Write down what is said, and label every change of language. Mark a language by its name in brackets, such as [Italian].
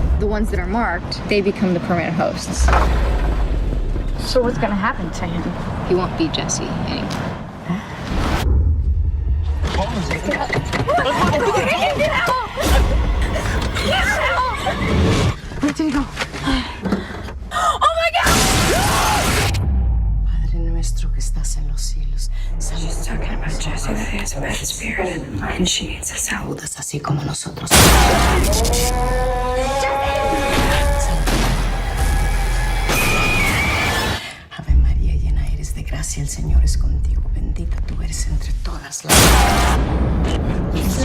[English] The ones that are marked, they become the permanent hosts. So what's gonna happen to him? He won't be Jesse anymore. Where did he go? [Spanish] Padre nuestro que estás en los cielos. [English] She's talking about Jesse that he has a bad spirit and she needs his help. [Spanish] Saludas así como nosotros. Ave María, llena eres de gracia, el Señor es contigo. Bendita tú eres entre todas las.